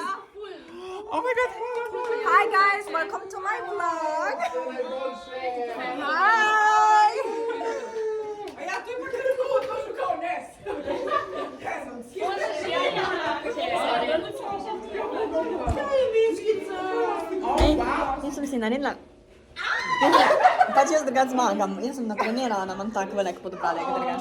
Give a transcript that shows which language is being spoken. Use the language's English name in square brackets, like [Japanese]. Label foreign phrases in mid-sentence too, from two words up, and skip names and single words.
[English] Oh my god. Hi guys, welcome to my vlog. Hi. [Slovenian] Jaz sem si naredila. Pač jaz drugač zmagam. Jaz sem natrenirana, imam tak velik podbradek, drugač.